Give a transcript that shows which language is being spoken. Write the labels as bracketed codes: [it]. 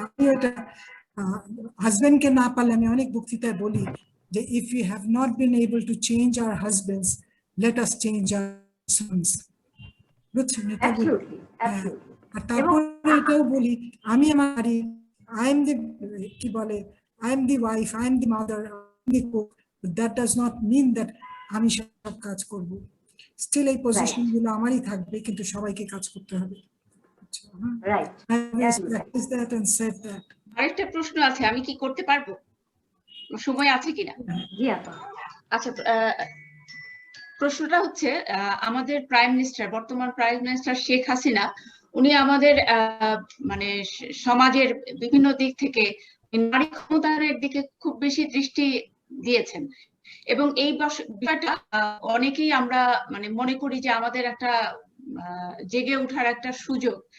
[bn] আমি এটা হাজবেন্ডকে না পারলে আমি অনেক বক্তৃতায় বলি যে [en] If you have not been able to change our husbands, let us change our sons. [bn] বুঝছেন? এটা বলি। আর তারপরে এটাও বলি, আমি [en] I am the, কি বলে, I am the wife, I am the mother, I am the cook. but that does not mean that [bn] আমি সব কাজ করব। Still এই পজিশনগুলো আমারই থাকবে, কিন্তু সবাইকে কাজ করতে হবে। [en] Right. I practiced that and said that. [bn] আরেকটা প্রশ্ন আছে, আমি কি করতে পারবো? সময় আছে কিনা? জি আপা। আচ্ছা, প্রশ্নটা হচ্ছে আমাদের প্রাইম মিনিস্টার, বর্তমান প্রাইম মিনিস্টার শেখ হাসিনা, উনি আমাদের মানে সমাজের বিভিন্ন দিক থেকে নারী ক্ষমতায়নের দিকে খুব বেশি দৃষ্টি দিয়েছেন, এবং এই বিষয়টা অনেকেই আমরা মানে মনে করি যে আমাদের একটা জেগে ওঠার একটা সুযোগ।